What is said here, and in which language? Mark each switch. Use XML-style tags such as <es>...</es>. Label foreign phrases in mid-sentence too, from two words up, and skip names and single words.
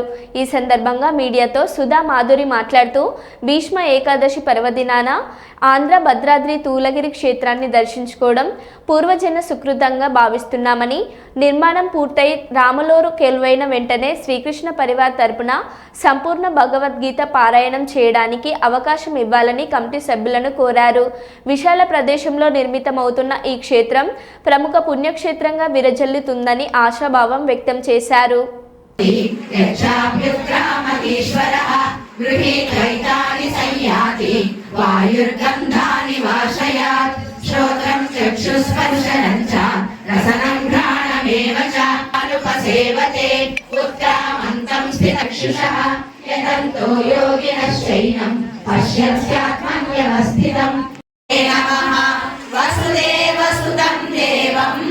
<te>ఈ సందర్భంగా మీడియాతో సుధామాధురి మాట్లాడుతూ భీష్మ ఏకాదశి పర్వదినాన ఆంధ్ర భద్రాద్రి తూలగిరి క్షేత్రాన్ని దర్శించుకోవడం పూర్వజన సుకృతంగా భావిస్తున్నామని, నిర్మాణం పూర్తయి రాములోరు కొలువైన వెంటనే శ్రీకృష్ణ పరివార్ తరపున సంపూర్ణ భగవద్గీత పారాయణం చేయడానికి అవకాశం ఇవ్వాలని కమిటీ సభ్యులను కోరారు. విశాల ప్రదేశంలో నిర్మితమవుతున్న ఈ క్షేత్రం ప్రముఖ పుణ్యక్షేత్రంగా విరజిల్లుతుందని ఆశాభావం వ్యక్తం చేశారు.</te> <sa>गृहीत्वैतानि संयाति वायुर्गन्धानि वाशयात् श्रोत्रं चक्षुस्पर्शनं च रसनं घ्राणमेव च अनुपसेवते उत्क्रामन्तं स्थितक्षुषः यतन्तो योगिनश्चैनं पश्यत्यात्मन्यवस्थितम् नमः वसुदेवसुतं देवं</sa>